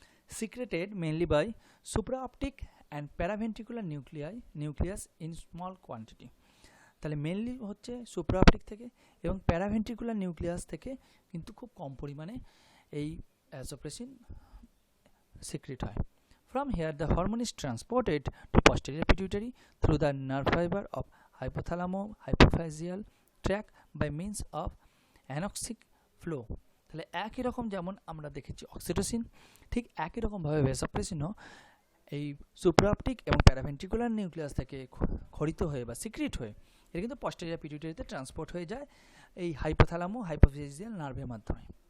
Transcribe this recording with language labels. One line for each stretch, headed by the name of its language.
English: Secreted mainly by supraoptic and paraventricular nucleus in small quantity.
Bangla: তাহলে mainly হচ্ছে সুপ্রাঅপটিক থেকে এবং প্যারাভেন্ট্রিকুলার নিউক্লিয়াস থেকে কিন্তু খুব কম পরিমাণে এই ভ্যাসোপ্রেসিন সিক্রেট হয়।
English: From here, the hormone is transported to posterior pituitary through the nerve fiber of hypothalamo-hypophyseal tract by means of anoxic flow.
Bangla: তাহলে একই রকম যেমন আমরা দেখেছি অক্সিটোসিন, ঠিক একই রকমভাবে ভ্যাসোপ্রেসিনও এই সুপ্রাঅপটিক এবং প্যারাভেন্ট্রিকুলার নিউক্লিয়াস থেকে ক্ষরিত হয়ে বা সিক্রিট হয়ে এটা কিন্তু পস্টেরিয়র পিটুইটারিতে ট্রান্সপোর্ট হয়ে যায় এই হাইপোথ্যালামো-হাইপোফিজিয়াল নার্ভের মাধ্যমে।